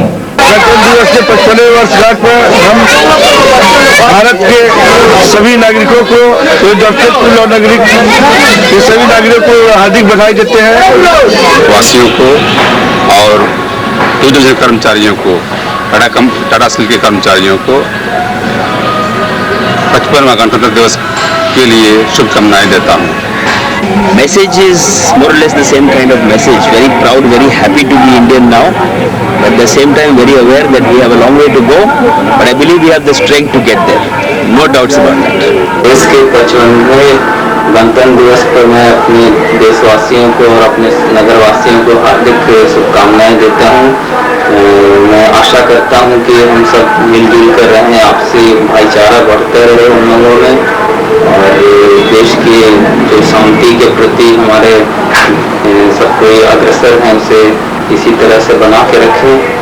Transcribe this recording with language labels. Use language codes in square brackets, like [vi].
[hi] गणतंत्र दिवस के 55वें वर्षगांठ पर हम भारत के सभी नागरिकों को, जमशेदपुर और नगरी के सभी नागरिकों को हार्दिक बधाई देते हैं। वासियों को और दूरदर्शन कर्मचारियों को, टाटा स्टील के कर्मचारियों को 55वां गणतंत्र दिवस के लिए शुभकामनाएं देता हूँ। [en] Message is more or less the same kind of message. Very proud, very happy to be Indian now, but at the same time very aware that we have a long way to go. But I believe we have the strength to get there. No doubts about that. [hi] देश के 55वें गणतंत्र दिवस पर मैं अपने देशवासियों को और अपने नगरवासियों को हार्दिक शुभकामनाएं देता हूं। मैं आशा करता हूं कि हम सब मिलजुल कर रहें, आपसी भाईचारा बढ़ता रहे उन लोगों में, और देश की जो शांति के प्रति हमारे सब कोई अग्रसर हैं उसे इसी तरह से बना के रखें।